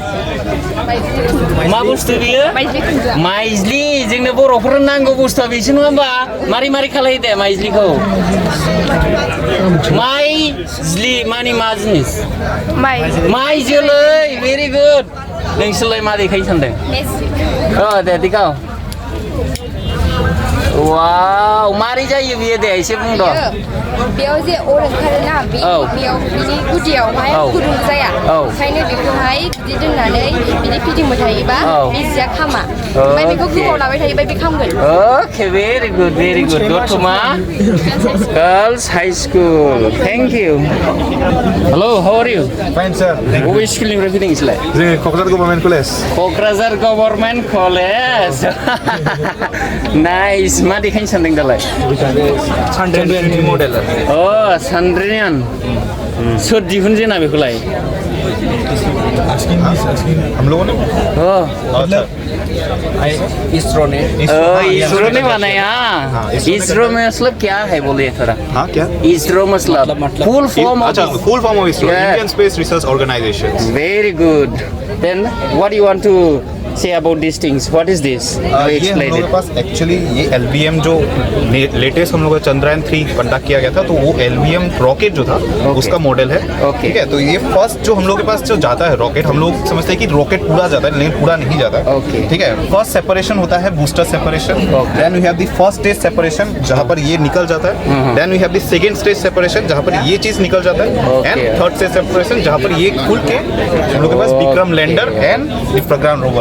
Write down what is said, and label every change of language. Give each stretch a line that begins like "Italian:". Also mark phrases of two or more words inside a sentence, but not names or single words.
Bodo: बियो माइज्लि जोंनो बर'फोरनो नांगौ बुस्थुआ बेसो नङा होमबा मारै खालायो दे माइज्लिखौ माइज्लि मानि मा जिनिस माइ जोलै
English: very good
Bodo: नोंसोरलाय मा देखायनो सानदों दे दिखाव वाव मारै जायो बियो दे एसे बुंद' बेयाव जे अर ओंखारोना बेयाव बिनि गुदियावहाय गुदुं जाया ओंखायनो बेखौहाय बिदि दोननानै बिदि फिदिंबाय थायोबा बे जिया खामा ओमफ्राय बेखौ गोबाव लाबाय थायोबा बे खामगोन
English: Okay, very good, very good. Dotuma Girls High School. Thank you. Hello, how are you? Fine, sir. Which school you repeating is like?
Bodo: जोङो क'क्राझार गभर्नमेन्ट कलेज
English: Kokrazar Government College. Nice.
Bodo: मा देखायनो सानदों दालाय? सानड्रेन मडेल Oh, Sandrian. सोर दिहुनजेना बेखौलाय?
Hindi: हम लोगों ने Oh. इसरो ने इसरो ने बनाया इसरो में मतलब क्या है बोलिए थोड़ा हाँ क्या इसरो मतलब
English: full form अच्छा full form of ISRO Indian Space Research Organisation very good then what you want to say about these things what is this
Hindi: ये हम लोगों के पास एक्चुअली ये LBM जो लेटेस्ट हम लोग का चंद्रयान 3 कंडक्ट किया गया था तो वो LBM रॉकेट जो था उसका मॉडल है ठीक है तो ये फर्स्ट जो हम लोग के पास जो जाता है रॉकेट हम लोग समझते हैं कि रॉकेट पूरा जाता है लेकिन पूरा नहीं जाता ठीक है
English: first separation
Hindi: होता है
English: booster separation then we have the first stage separation
Hindi: जहाँ पर ये निकल जाता है
English: then we have the second stage separation
Hindi: जहाँ पर ये चीज निकल जाता है
English: and third stage separation
Hindi: जहाँ पर ये खुल के हम लोग के पास
English: Vikram lander and the program rover